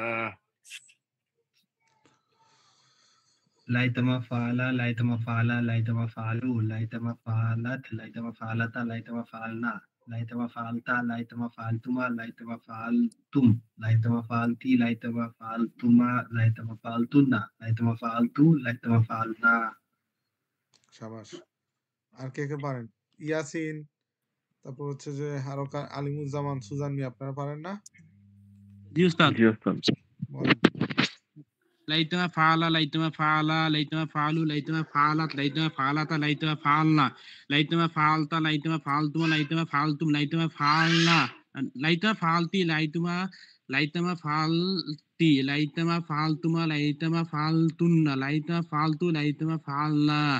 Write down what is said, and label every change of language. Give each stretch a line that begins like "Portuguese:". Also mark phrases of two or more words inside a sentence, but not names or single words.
Arabic: ليتما فعل، ليتما فعلا، ليتما فعلوا، ليتما فعلت، ليتما فعلتا، ليتما فعلن، ليتما فعلتَ، ليتما فعلتما، ليتما فعلتم، ليتما فعلتِ، ليتما فعلتما، ليتما فعلتنّ، ليتما فعلتُ، ليتما فعلنا.
Bangla: শাবাশ। আর কে কে পারেন? ইয়াসিন, তারপর হচ্ছে যে আরো আলিমুজ্জামান, সুজান মিয়া, আপনারা পারেন না? জি উস্তাদ। জি উস্তাদ। বলেন।
Arabic: ليتما فعل، ليتما فعلا, ليتما فعلوا، ليتما فعلت، ليتما فعلتا، ليتما فعلن، ليتما فعلتَ، ليتما فعلتما، ليتما فعلتم، ليتما فعلنا، ليتما فعلتِ، ليتما فعلتِ، ليتما فعلتما، ليتما فعلتنّ، ليتما فعلتُ، ليتما فعلنا.